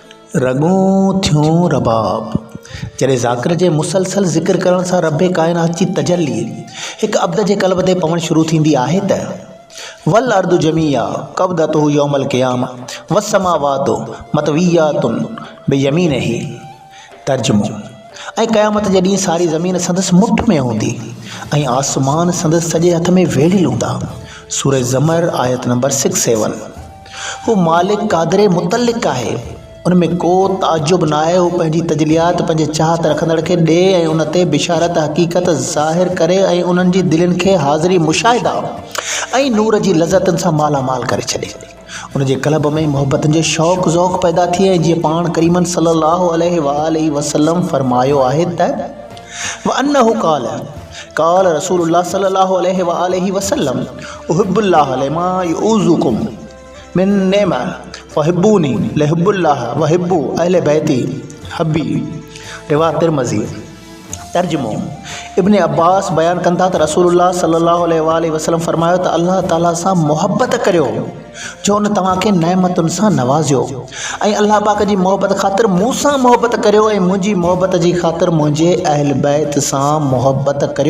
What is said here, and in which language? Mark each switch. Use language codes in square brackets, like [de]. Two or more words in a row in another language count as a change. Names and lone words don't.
[sd] रगों थियों रबाब। जॾहिं ज़ाकिर जे मुसलसल ज़िक्र करण सां रब काइनात जी तजल्ली हिकु अब्द जे क़ल्ब ते पवणु शुरू थींदी आहे त [ar] والأرض جميعا قبضته يوم القيامة والسماوات مطويات بيمينه. [sd] तर्जुमो। ऐं क़यामत जे ॾींहुं सारी ज़मीन संदसि मुठ में हूंदी ऐं आसमान संदसि सॼे हथ में वेढ़ियल हूंदा। सूरह ज़मर आयत नंबर 67। हू मालिक क़ादिर मुतलिक आहे, उनमें को ताजुब न आहे। हू पंहिंजी तजलियात पंहिंजे चाहत रखंदड़ खे ॾे ऐं उन ते बिशारत हक़ीक़त ज़ाहिर करे ऐं उन्हनि जी दिलनि खे हाज़िरी मुशाहिदा ऐं नूर जी लज़तनि सां मालामाल करे छॾे। उन जे क़ल्ब में मोहबतनि जो शौक़ ज़ौक़ पैदा थिए। जीअं पाण करीमन सल्लल्लाहु अलैहि वसल्लम फरमायो आहे त [ar] وأنه قال رسول الله صلى الله عليه وسلم أحب الله لما يغذوكم من نعمة وأحبوني لحب الله وأحبوا أهل بيتي حبي. [sd] रिवायत तिरमिज़ी। तर्जुमो। इब्न अब्बास बयान कंदा त रसूलुल्लाह [ar] صلى الله عليه وسلم [sd] फरमायो त अल्लाह ताला सां मोहब्बत करियो जो उन तव्हांखे नेमतुनि सां नवाज़ियो ऐं अल्लाह पाक जी मोहब्बत ख़ातिर मूं सां मोहब्बत करियो ऐं मुंहिंजी मोहब्बत जी ख़ातिर मुंहिंजे अहल बैत सां मोहब्बत करियो।